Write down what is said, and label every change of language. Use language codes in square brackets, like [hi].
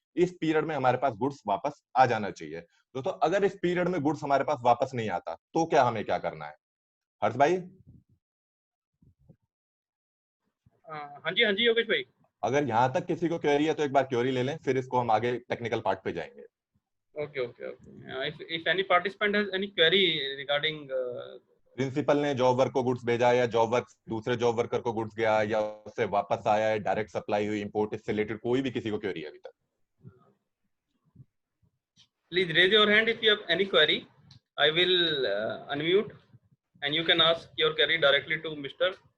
[hi] इस पीरियड में हमारे पास गुड्स वापस आ जाना चाहिए। दोस्तों अगर इस पीरियड में गुड्स हमारे पास वापस नहीं आता तो क्या हमें क्या करना है? हर्ष भाई? हाँ जी योगेश भाई। अगर यहाँ तक किसी को क्वेरी है तो एक बार क्वेरी ले लें, फिर इसको हम आगे टेक्निकल पार्ट पे जाएंगे। [en] Okay. If any participant has any query regarding [hi] principal ने जॉब वर्क को गुड्स भेजा या जॉब वर्क दूसरे जॉब वर्कर को गुड्स गया या उससे वापस आया है, डायरेक्ट सप्लाई हुई, इंपोर्ट, इससे रिलेटेड कोई भी किसी को क्वेरी है अभी तक? [en] please raise your hand if you have any query. I will unmute and you can ask your query directly to Mr.